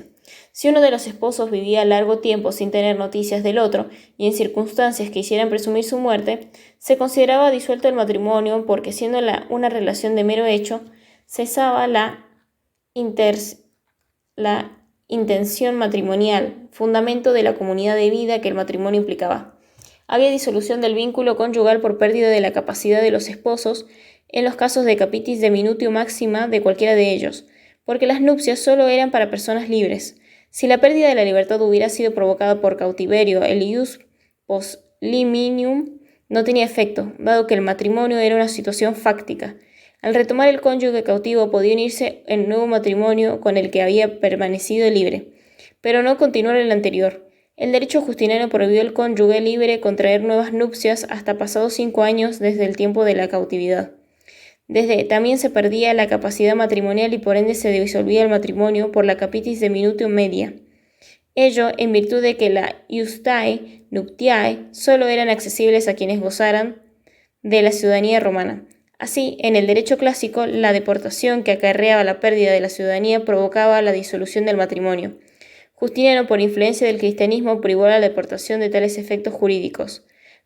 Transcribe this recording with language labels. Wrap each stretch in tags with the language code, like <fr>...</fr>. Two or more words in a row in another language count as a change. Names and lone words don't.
<es>Si uno de los esposos vivía largo tiempo sin tener noticias del otro y en circunstancias que hicieran presumir su muerte, se consideraba disuelto el matrimonio porque, siendo una relación de mero hecho, cesaba la intención matrimonial, fundamento de la comunidad de vida que el matrimonio implicaba. Había disolución del vínculo conyugal por pérdida de la capacidad de los esposos en los casos de</es> <la>capitis de minutio máxima</la> <es>de cualquiera de ellos, porque las nupcias solo eran para personas libres. Si la pérdida de la libertad hubiera sido provocada por cautiverio, el</es> <la>ius post liminium</la> <es>no tenía efecto, dado que el matrimonio era una situación fáctica. Al retomar el cónyuge cautivo podía unirse en nuevo matrimonio con el que había permanecido libre, pero no continuar el anterior. El derecho justiniano prohibió al cónyuge libre contraer nuevas nupcias hasta pasados 5 años desde el tiempo de la cautividad. También se perdía la capacidad matrimonial y por ende se disolvía el matrimonio por la</es> <la>capitis de minutio media.</la> <es>Ello en virtud de que la</es> <la>iustae nuptiae</la> <es>solo eran accesibles a quienes gozaran de la ciudadanía romana. Así, en el derecho clásico, la deportación que acarreaba la pérdida de la ciudadanía provocaba la disolución del matrimonio. Justiniano, por influencia del cristianismo, privó la deportación de tales efectos jurídicos.</es>